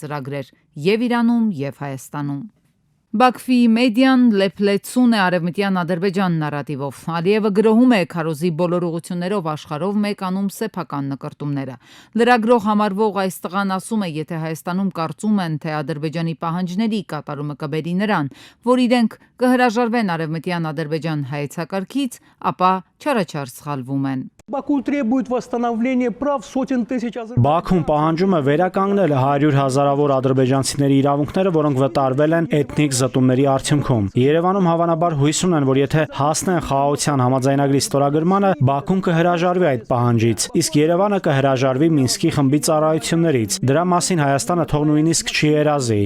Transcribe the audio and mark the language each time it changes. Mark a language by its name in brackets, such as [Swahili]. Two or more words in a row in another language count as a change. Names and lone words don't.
[Armenian] ծրագրեր եւ Իրանում եւ Հայաստանում։ Բաքվի մեդիան լեփլեցուն է արևմտյան Ադրբեջան նարատիվով։ Ալիևը գրոհում է քարոզի բոլոր ուղություններով աշխարհով մեկանում սեփական նկրտումները։ Լրագրող համարվող այս տղան ասում է, եթե Հայաստանում կարծում են, թե Ադրբեջանի պահանջների կատարումը կբերի նրան, որ իրենք կհրաժարվեն արևմտյան Ադրբեջան հայեցակարգից, ապա չարաչար սխալվում են։ [Russian] Баку требует восстановления прав сотен тысяч азербайджанцев. [Armenian] Բաքուն պահանջում է վերականգնել 100 հազարավոր ադրբեջանցիների իրավունքները, որոնք վտարվել են էթնիկ զտումների արդյունքում։ Երևանում հավանաբար հույս ունեն, որ եթե հասնեն խաղաղության համաձայնագրի ստորագրմանը, Բաքուն կհրաժարվի այդ պահանջից, իսկ Երևանը կհրաժարվի Մինսկի խմբի ծառայություններից։ Դրա մասին Հայաստանը թող նույնիսկ չի երազի։